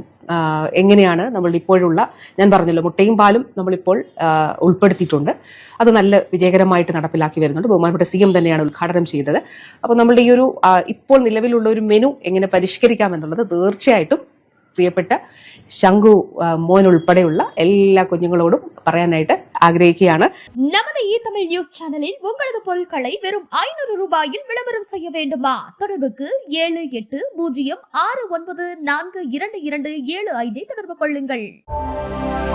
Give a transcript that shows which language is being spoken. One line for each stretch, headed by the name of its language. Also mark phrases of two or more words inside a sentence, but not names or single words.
Malayalam: എങ്ങനെയാണ് നമ്മൾ ഇപ്പോഴുള്ള, ഞാൻ പറഞ്ഞല്ലോ, മുട്ടയും പാലും നമ്മളിപ്പോൾ ഉൾപ്പെടുത്തിയിട്ടുണ്ട്. അത് നല്ല വിജയകരമായിട്ട് നടപ്പിലാക്കി വരുന്നുണ്ട്. ബഹുമാനപ്പെട്ട CM തന്നെയാണ് ഉദ്ഘാടനം ചെയ്തത്. അപ്പോൾ നമ്മളുടെ ഈ ഒരു ഇപ്പോൾ നിലവിലുള്ള ഒരു മെനു എങ്ങനെ പരിഷ്കരിക്കാം എന്നുള്ളത് തീർച്ചയായിട്ടും പ്രിയപ്പെട്ട ശംഖു മോൻ ഉൾപ്പെടെയുള്ള എല്ലാ കുഞ്ഞുങ്ങളോടും പറയാനായിട്ട് ആഗ്രഹിക്കുകയാണ്.
Tamil: நமது தமிழ் நியூஸ் சேனலில் உங்களது பொருட்களை வெறும் 500 ரூபாயில் விளம்பரம் செய்ய வேண்டுமா? தொடர்புக்கு 7809422275 தொடர்பு கொள்ளுங்கள்.